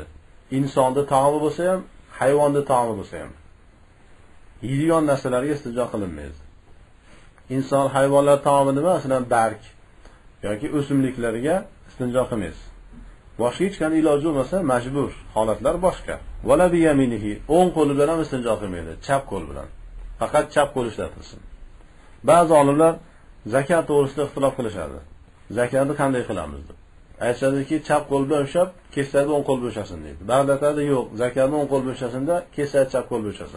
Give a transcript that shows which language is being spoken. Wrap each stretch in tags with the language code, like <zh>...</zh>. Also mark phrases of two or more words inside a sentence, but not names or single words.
<uz>Insonning taomi bo'lsa ham, hayvonning taomi bo'lsa ham. Yeydigan narsalarga istinjo qilinmaydi. Inson, hayvonlar taomi nima? Masalan, barg yoki o'simliklarga istinjo qilmaysiz. Boshqa hech qanday iloji bo'lmasa, majbur, holatlar boshqa.</uz> <ar>ولا بيمينه,</ar> <uz>o'ng qo'li bilan ham istinjo qilmaydi, chap qo'l bilan. Faqat chap qo'l ishlatilsin. Ba'zi olimlar zakat to'g'risida ixtilof qilishadi. Zakatni qanday qilamiz deb. Aytishadiki, chap qo'l bilan ushlab, kesadi o'ng qo'l bo'shasin deydi. Ba'zi aytadi, yo'q, zakatni o'ng qo'l bo'shasin-da, kesadi chap qo'l bo'shasin.</uz>